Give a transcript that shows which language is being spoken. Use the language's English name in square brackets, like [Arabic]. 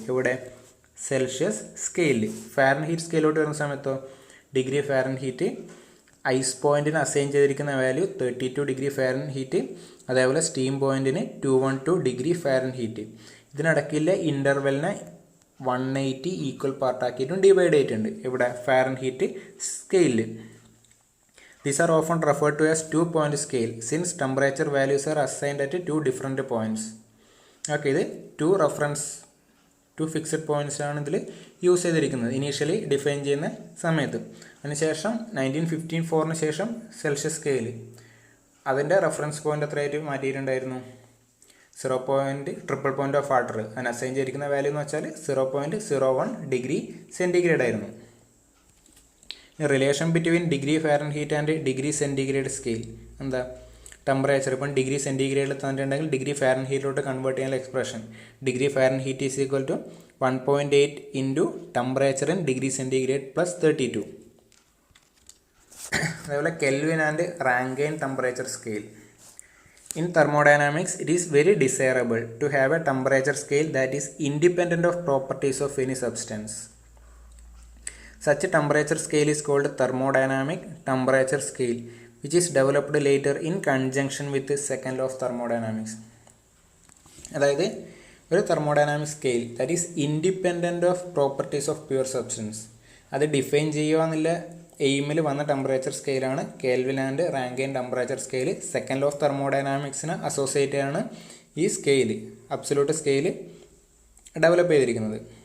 [Malayalam] ഇവിടെ സെൽഷ്യസ് സ്കെയിലിൽ. ഫാരൻഹീറ്റ് സ്കെയിലോട്ട് വരുന്ന സമയത്തോ ഡിഗ്രി ഫാരൻഹീറ്റ്, ഐസ് പോയിൻറ്റിന് അസൈൻ ചെയ്തിരിക്കുന്ന വാല്യൂ 32 ഡിഗ്രി ഫാരൻഹീറ്റ്, അതേപോലെ steam പോയിൻറ്റിന് 212 degree Fahrenheit. ഇതിനിടയ്ക്കില്ല ഇൻ്റർവെല്ലിനെ 180 equal പാർട്ടാക്കിയിട്ടും divide ചെയ്തിട്ടുണ്ട് ഇവിടെ ഫാരൻഹീറ്റ് സ്കെയിലിൽ. [English] These are often referred to as 2-point scale since temperature values are assigned at 2 different points. [Malayalam] Okay, ഇത് 2 fixed points ആണ് ഇതിൽ use ചെയ്തിരിക്കുന്നത് initially define ചെയ്യുന്ന സമയത്ത്. അതിനുശേഷം 1954 ശേഷം സെൽഷ്യസ് സ്കെയിൽ അതിൻ്റെ reference point എത്രയായിട്ട് മാറ്റിയിട്ടുണ്ടായിരുന്നു? 0. Triple point of water. അതിന് അസൈൻ ചെയ്തിരിക്കുന്ന വാല്യൂ എന്ന് വെച്ചാൽ 0.01 ഡിഗ്രി സെൻറ്റിഗ്രേഡ് ആയിരുന്നു. [English] Relation between degree fahrenheit and degree centigrade scale എന്താ? [Malayalam] ടെമ്പറേച്ചർ ഇപ്പം ഡിഗ്രി സെൻറ്റിഗ്രേഡിൽ തന്നിട്ടുണ്ടെങ്കിൽ ഡിഗ്രി ഫാരൻഹീറ്റിലോട്ട് കൺവേർട്ട് ചെയ്യാനുള്ള expression degree Fahrenheit [English] Is equal to 1.8 into temperature in degree centigrade plus 32. അതേപോലെ Kelvin and Rankine temperature scale. In thermodynamics, it is very desirable to have a temperature scale that is independent of properties of any substance. Such a temperature scale is called thermodynamic temperature scale, which is developed later in conjunction with the second law of thermodynamics. അതായത് ഒരു thermodynamic scale that is independent of properties of pure substance. [Malayalam] അത് define ചെയ്യുക എന്നുള്ള എയിമിൽ വന്ന temperature സ്കെയിലാണ് kelvin and Rankine temperature scale. Second law of തെർമോഡൈനാമിക്സിന് associate ആണ് ഈ scale, absolute scale develop ചെയ്തിരിക്കുന്നത്.